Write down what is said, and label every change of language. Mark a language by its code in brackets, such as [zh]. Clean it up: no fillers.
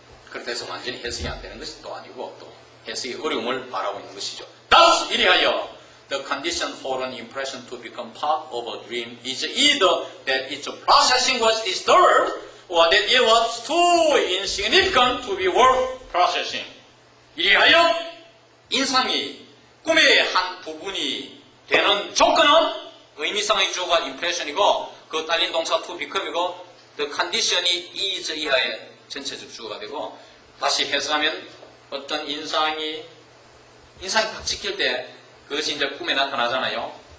[ko] 그렇다 해서 완전히 해석이 안 되는 것이 또 아니고 또 해석의 어려움을 바라고 있는 것이죠. [en] Thus, [ko] 이리하여 [en] the condition for an impression to become part of a dream is either that its processing was disturbed or that it was too insignificant to be worth processing. [ko] 이리하여 인상이 꿈의 한 부분이 되는 조건은 의미상의 주어가 impression이고 그 딸린 동사 to become이고 [en] the condition [ko] 이 is 이하의 전체적 주어가 되고 다시 해석하면 어떤 인상이 딱 지킬 때 그것이 이제 꿈에 나타나잖아요.